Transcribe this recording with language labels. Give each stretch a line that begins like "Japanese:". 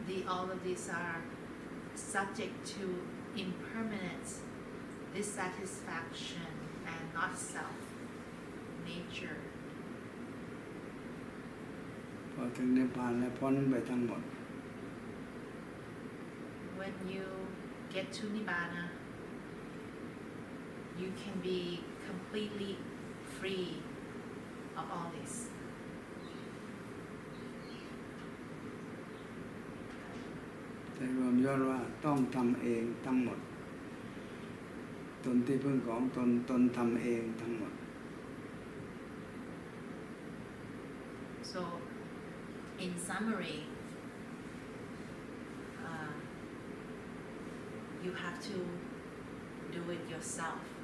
English: All of these are subject to impermanence, dissatisfaction, and not self, nature.
Thai: พอถึงนิพพานแล้วพ้นไปทั้งหมด
English: When you get to nibbana, you can be completely free of all this.
Thai: แต่รวมยอดว่าต้องทำเองทั้งหมดตนที่พึ่งของตนทำเองทั้งหมด
English: in summary, you have to do it yourself.